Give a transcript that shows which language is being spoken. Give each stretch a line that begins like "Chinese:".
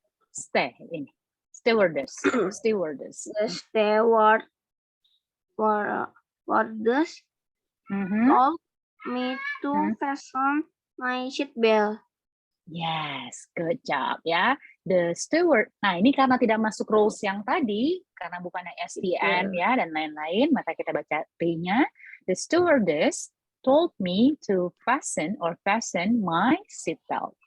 English: Stay, ini. Stewardess. Stewardess. The stewardess told me to fasten my seatbelt. Yes, good job ya. The steward.
Indonesian: Nah, ini karena tidak masuk rules yang tadi, karena bukan STN ya dan lain-lain, maka kita baca T-nya.
English: The stewardess told me to fasten my seatbelt.